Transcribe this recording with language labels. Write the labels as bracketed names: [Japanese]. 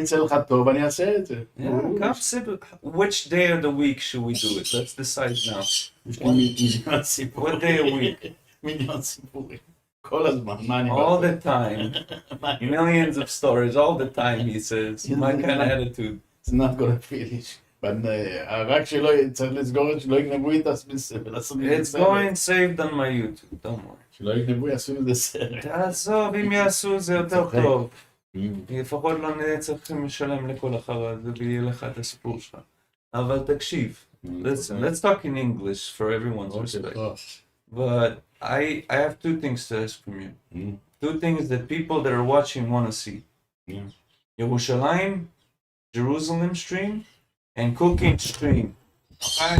[Hebrew] יצא לך טוב, אני אעשה את זה. [English] Yeah, come sit. Which day of the week should we do it? Let's decide now. [Hebrew] יש לי מיליון סיפורים. [English] What day a week? [Hebrew] מיליון סיפורים. כל הזמן, מה אני [English] All the time. Millions of stories, all the time, he says. My kind of attitude. It's not gonna finish. But [Hebrew] רק שלא צריך לסגור את שלא יגנבו את הסרט. [English] It's going saved on my YouTube, don't worry. [Hebrew] שלא יגנבו יעשו את זה סרט. תעזוב, אם יעשו זה יותר טוב. לפחות לא נהיה צריכים לשלם לכל החרא הזה ויהיה לך את הסיפור שלך. אבל תקשיב. [English] Listen, let's talk in English for everyone's respect. But I have two things to ask from you. Two things that people that are watching want to see. Yerushalayim, Jerusalem stream, and cooking stream. Okay?